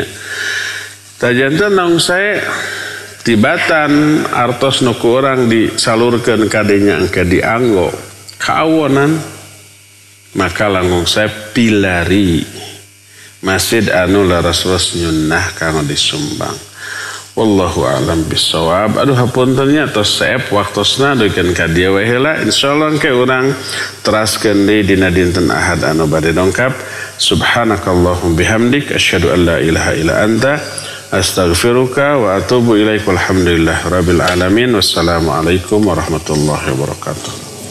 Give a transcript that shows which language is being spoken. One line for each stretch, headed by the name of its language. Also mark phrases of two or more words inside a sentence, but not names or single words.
Sundanese: Tajanten naung sae tibatan artos nu ku urang disalurkeun ka dinya engke dianggo kaawonan, maka langkung sae pilari masjid anu laras-laras nyunnah kanggo disumbang.
Arabic: والله أعلم بالصواب.
Sundanese: Aduh hapuntennya tos saep waktosna duikeun ka dieu we heula. Insyaallah ke urang teraskeun deui dina dinten Ahad anu bade dongkap.
Arabic: سبحانك اللهم بحمدك أشهد أن لا إله إلا أنت أستغفرك وأتوب إليك. والحمد لله رب العالمين والسلام عليكم ورحمة الله وبركاته.